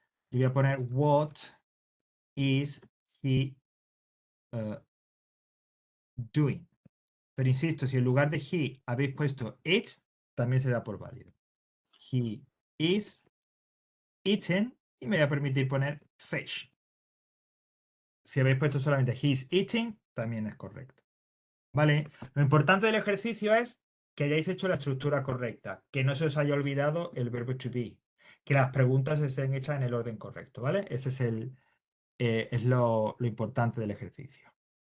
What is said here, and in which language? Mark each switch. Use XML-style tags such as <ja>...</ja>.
<es>Yo voy a poner</es> <en>what is he doing.</en> <es>Pero insisto, si en lugar de he habéis puesto it, también se da por válido.</es> <en>He is eating</en> <es>y me voy a permitir poner fish. Si habéis puesto solamente</es> <en>he is eating,</en> <es>también es correcto. ¿Vale? Lo importante del ejercicio es que hayáis hecho la estructura correcta, que no se os haya olvidado el verbo to be, que las preguntas estén hechas en el orden correcto, ¿vale? Ese es lo importante del ejercicio.</es>